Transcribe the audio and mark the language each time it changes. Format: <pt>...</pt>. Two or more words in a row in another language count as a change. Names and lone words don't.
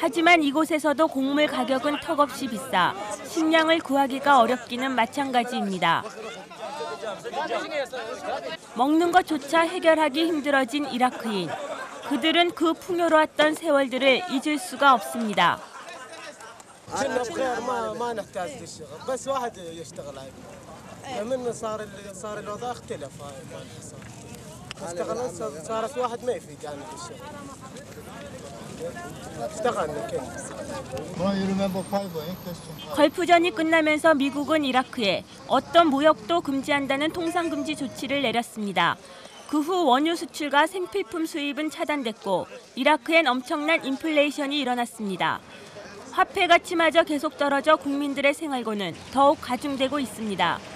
<ko>하지만 이곳에서도 곡물 가격은 턱없이 비싸 식량을 구하기가 어렵기는 마찬가지입니다. 먹는 것조차 해결하기 힘들어진 이라크인. 그들은 그 풍요로웠던 세월들을 잊을 수가 없습니다.</ko> <ar>كنا بخير ما نحتاج للشغل بس واحد يشتغل هاي من صار الوضع اختلف هاي اشتغلنا صارت واحد ما يفيد يعني في الشغل اشتغلنا كيف</ar> <ko>걸프전이 끝나면서 미국은 이라크에 어떤 무역도 금지한다는 통상금지 조치를 내렸습니다. 그 후 원유 수출과 생필품 수입은 차단됐고 이라크엔 엄청난 인플레이션이 일어났습니다. 화폐 가치마저 계속 떨어져 국민들의 생활고는 더욱 가중되고 있습니다.</ko>